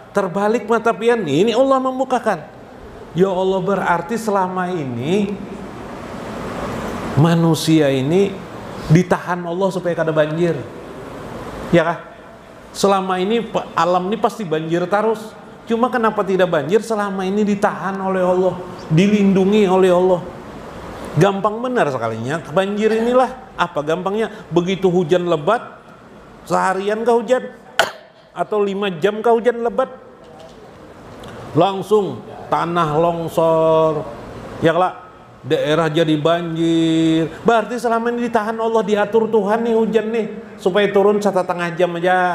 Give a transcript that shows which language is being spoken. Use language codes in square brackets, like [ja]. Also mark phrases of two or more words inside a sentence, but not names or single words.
[id] Terbalik mata pian, ini Allah membukakan. Ya Allah berarti selama ini manusia ini ditahan Allah supaya kada banjir. Ya kah? Selama ini alam ini pasti banjir terus. Cuma kenapa tidak banjir? Selama ini ditahan oleh Allah, dilindungi oleh Allah. Gampang benar sekalinya banjir inilah. Apa gampangnya? Begitu hujan lebat, seharian kah hujan? Atau 5 jam kah hujan lebat? Langsung tanah longsor. Ya lah, daerah jadi banjir. Berarti selama ini ditahan Allah, diatur Tuhan nih hujan nih supaya turun 1,5 jam aja.